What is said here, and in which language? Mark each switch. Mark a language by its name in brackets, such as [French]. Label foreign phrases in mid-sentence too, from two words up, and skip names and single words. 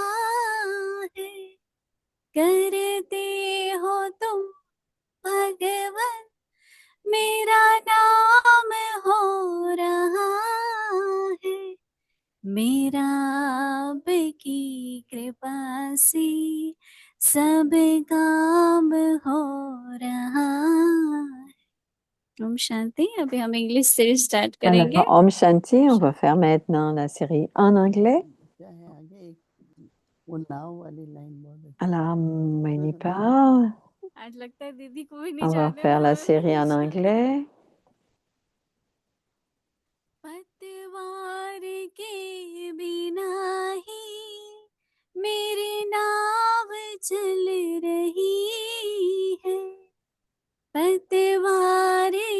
[Hindi] है करते हो तुम भगवन मेरा नाम हो रहा है मेरा आपकी कृपा से सब काम हो रहा है ओम शांति अभी हम [English] English series start [Hindi] करेंगे [French] Alors, [Hindi] ओम शांति, [French] on va faire maintenant la série en anglais. [Hindi] क्या है आगे वो नाव वाली लाइन बहुत [French] Alors, मैंने pas. [Hindi] आज लगता है दीदी को भी नहीं [French] On va [Hindi] जाने [French] faire la [Hindi] वाला [French] série en anglais. [Hindi] पतवार के बिना ही मेरी नाव चल रही है पतवार